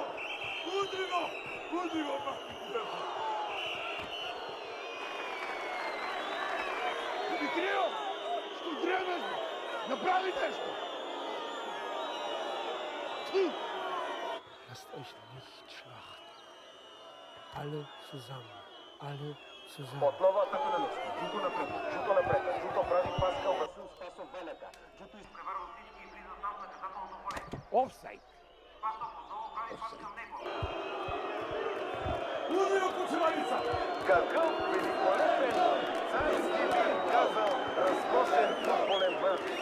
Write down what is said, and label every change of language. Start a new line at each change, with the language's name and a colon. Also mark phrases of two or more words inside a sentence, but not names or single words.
Macedonian: Удри го, Димитрио, що дренеш?
Bulgarian: Направи нещо!
German: Lasst euch nicht schlachten. Alle zusammen. Alle zusammen.
Bulgarian: Отново атака на Левски. Джуто напред. Джуто прави пас към Васил Спасов Велека. Джуто изпреварва от всички и влиза там в наказателното поле. Офсайд. Спасов отново прави пас към него. Удрио Кучеварица! Какъв великолепен, царски бих казал, разкошен футболен мач.